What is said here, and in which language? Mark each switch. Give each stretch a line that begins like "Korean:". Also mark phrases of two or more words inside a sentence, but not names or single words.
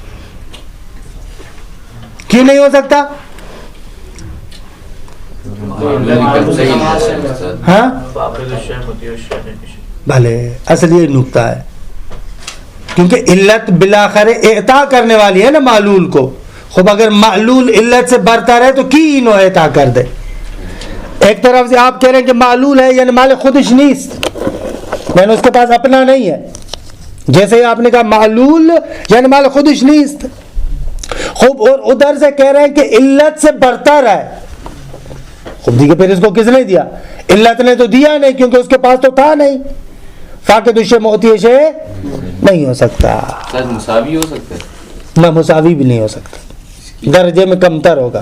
Urdu: کیوں نہیں ہو سکتا؟ ہاں بھلے، اصل یہ نکتہ ہے کیونکہ علت بالآخر اعطا کرنے والی ہے نا معلول کو. خب اگر معلول علت سے برتر ہے تو کی انہوں اعطا کر دے. ایک طرف سے آپ کہہ رہے ہیں کہ معلول ہے یعنی
Persian: مال خودش نیست،
Urdu: یعنی اس کے پاس اپنا نہیں ہے. جیسے ہی آپ نے کہا معلول یعنی
Persian: مال خودش نیست.
Urdu: خوب، اور ادھر سے کہہ رہے ہیں کہ علت سے برتر ہے. خوب دیکھیں پھر اس کو کس نے دیا؟ علت نے تو دیا نہیں کیونکہ اس کے پاس تو تھا نہیں.
Arabic: فاقد الشیء معطی الشیء
Urdu: نہیں ہو سکتا. مساوی ہو سکتا ہے؟ نہ مساوی بھی نہیں ہو سکتا، درجے میں کم تر ہوگا.